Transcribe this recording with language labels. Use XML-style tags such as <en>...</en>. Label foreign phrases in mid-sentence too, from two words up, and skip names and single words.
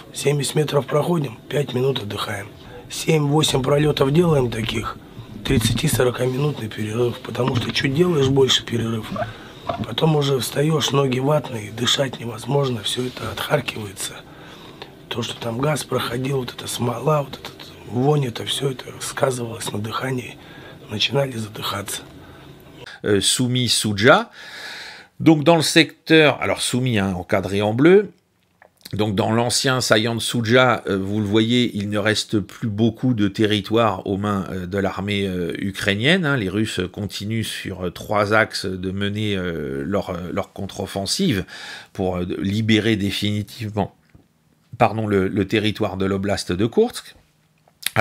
<ru>70 метров проходим, 5 минут отдыхаем. 7-8 пролетов делаем таких, 30-40-минутный перерыв, потому что чуть делаешь больше перерыв, потом уже встаешь, ноги ватные, дышать невозможно, все это отхаркивается. То, что там газ проходил, вот эта смола, вот этот вонь, это все это сказывалось на дыхании, начинали задыхаться.</ru> <fr>Soumis Souja, donc dans le secteur, alors Soumis encadré en bleu. Donc dans l'ancien saillant de Souja, vous le voyez, il ne reste plus beaucoup de territoire aux mains de l'armée ukrainienne. Les Russes continuent sur 3 axes de mener leur contre-offensive pour libérer définitivement le territoire de l'oblast de Koursk.</fr>